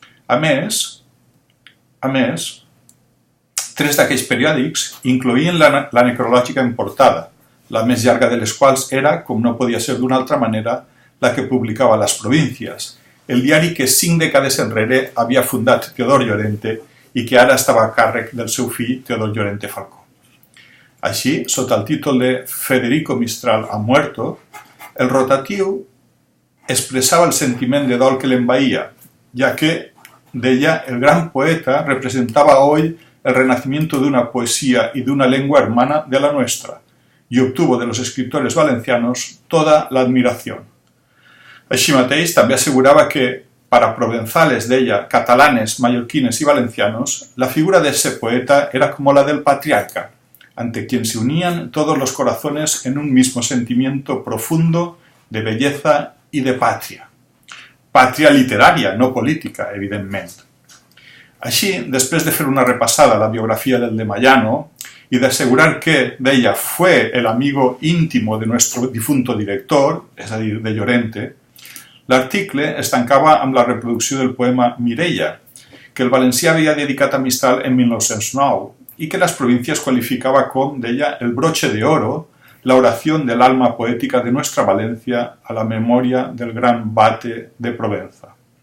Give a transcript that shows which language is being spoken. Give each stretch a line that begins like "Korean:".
Catalan: A més, 3 d'aquells periòdics incloïen la necrològica en portada, la més llarga de les quals era, com no podia ser d'una altra manera, la que publicava Las Provincias, el diari que 5 dècades enrere havia fundat Teodor Llorente i que ara estava a càrrec del seu fill Teodor Llorente Falcó. Així, sota el títol de
Spanish: Federico Mistral ha muerto,
Catalan: el rotatiu expressava el sentiment de dol que l'envaïa, ja que, deia, el gran poeta representava
Spanish: hoy el renacimiento de una poesía y de una lengua hermana de la nuestra, y obtuvo de los escritores valencianos toda la admiración.
Catalan: Així mateix, també assegurava que,
Spanish: para provenzales, deia, catalanes, mallorquines y valencianos, la figura de ese poeta era como la del patriarca, ante quien se unían todos los corazones en un mismo sentimiento profundo de belleza y de patria.
Catalan: Pàtria literària, no política, evidentment. Així, després de fer una repassada a la biografia del de Mayano
Spanish: y de asegurar que,
Catalan: deia,
Spanish: fue el amigo íntimo de nuestro difunto director,
Catalan: és a dir, de Llorente, l'article es tancava amb la reproducció del poema Mireia, que el valencià havia dedicat a Mistral en 1909 i que Las Provincias qualificava com, deia,
Spanish: el broche de oro, la oración del alma poética de nuestra Valencia a la memoria del gran Bate de Provenza.